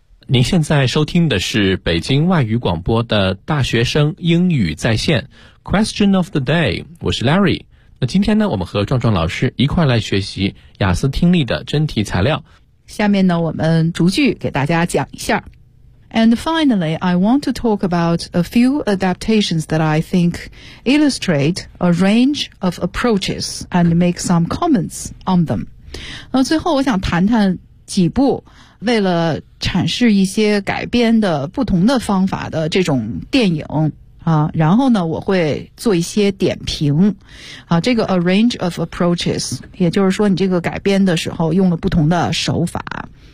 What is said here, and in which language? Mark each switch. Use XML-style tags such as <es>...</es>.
<zh>您现在收听的是北京外语广播的大学生英语在线</zh> <en>Question of the day，</en> <zh>我是 Larry。那今天呢，我们和壮壮老师一块来学习雅思听力的真题材料。下面呢，我们逐句给大家讲一下。</zh> <en>And finally, I want to talk about a few adaptations that I think illustrate a range of approaches and make some comments on them.</en> <zh>那最后我想谈谈几部为了阐释一些改编的不同的方法的这种电影啊，然后呢，我会做一些点评啊。这个 a range of approaches， 也就是说你这个改编的时候用了不同的手法。</zh>